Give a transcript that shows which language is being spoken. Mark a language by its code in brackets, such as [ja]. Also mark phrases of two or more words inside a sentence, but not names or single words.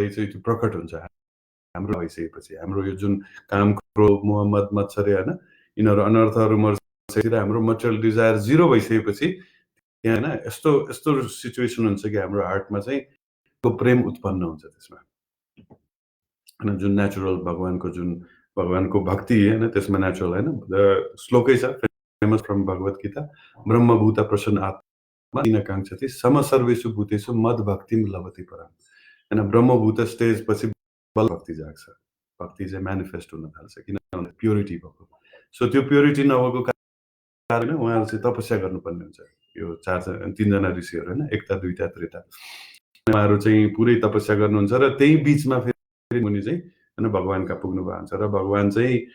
[ne] चाहिँ त्यो प्रकट हुन्छ हाम्रो भइसकेपछि हाम्रो यो जुन काम क्रोध मोह मद मत्सर्य हैन यिनीहरु अनर्थहरु मर्सेर हाम्रो [en] material desire zero [ne] भइसकेपछि त्यहाँ हैन यस्तो सिचुएसन हुन्छ कि हाम्रो हार्टमा चाहिँ त्यो प्रेम उत्पन्न हुन्छ त्यसमा हैन जुन नेचुरल भगवानको भक्ति हैन त्यसमा नेचुरल हैन श्लोकै छ [en] famous from [ne] भगवत गीता [sa] ब्रह्मभूत प्रसन्न आत्मा काङ्क्षति सम सर्वेषु भूतेषु मद भक्तिम लभते परम [ne] हैन ब्रह्मभूत स्टेज पछि बल भक्ति जाग्छ भक्ति चाहिँ म्यानिफेस्ट हुन थाल्छ किनभने प्युरिटी भएको सो त्यो प्युरिटी नभएको होइन उहाँहरू चाहिँ तपस्या गर्नुपर्ने हुन्छ। यो 3जना ऋषिहरू होइन, एकता दुईटा त्रेता, उहाँहरू चाहिँ पुरै तपस्या गर्नुहुन्छ र त्यही बिचमा फेरि मुनि चाहिँ होइन भगवान कहाँ पुग्नु भएको हुन्छ र भगवान चाहिँ